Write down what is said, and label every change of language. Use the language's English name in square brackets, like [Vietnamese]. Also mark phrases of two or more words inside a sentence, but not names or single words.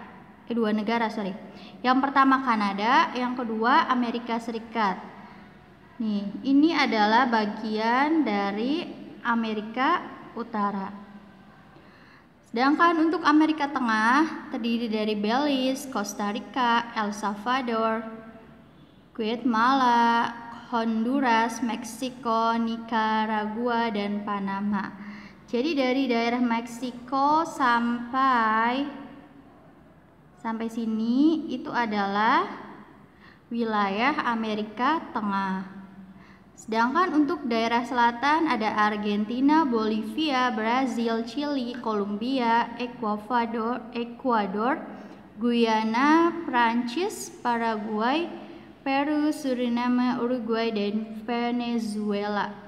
[Indonesian] Yang pertama Kanada, yang kedua Amerika Serikat. Nih, ini adalah bagian dari Amerika Utara. Sedangkan untuk Amerika Tengah terdiri dari Belize, Costa Rica, El Salvador, Guatemala, Honduras, Meksiko, Nicaragua, dan Panama. Jadi dari daerah Meksiko sampai sini itu adalah wilayah Amerika Tengah. Sedangkan untuk daerah selatan ada Argentina, Bolivia, Brazil, Chili, Kolombia, Ekuador, Guyana, Prancis, Paraguay, Peru, Suriname, Uruguay, dan Venezuela.